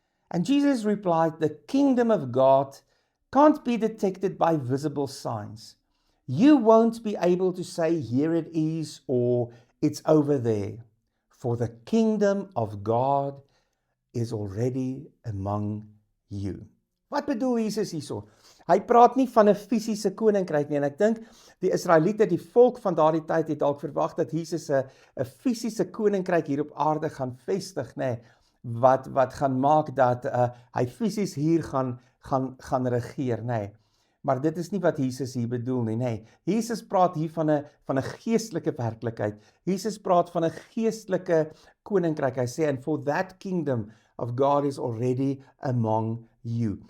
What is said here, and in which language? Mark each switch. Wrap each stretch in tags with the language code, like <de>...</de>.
<en>And Jesus replied, "The kingdom of God can't be detected by visible signs. You won't be able to say, 'Here it is,' or 'It's over there.' For the kingdom of God is already among you."</en> <af>Wat bedoel Jesus hierso? Hy praat nie van 'n fisiese koninkryk nie en ek dink die Israeliete, die volk van daardie tyd het dalk verwag dat Jesus 'n fisiese koninkryk hier op aarde gaan vestig, nê, wat gaan maak dat hy fisies hier gaan regeer, nê. Maar dit is nie wat Jesus hier bedoel nie, nê. Jesus praat hier van 'n geestelike werklikheid. Jesus praat van 'n geestelike koninkryk. Hy sê,</af> <en>"And for that kingdom of God is already among you."</en>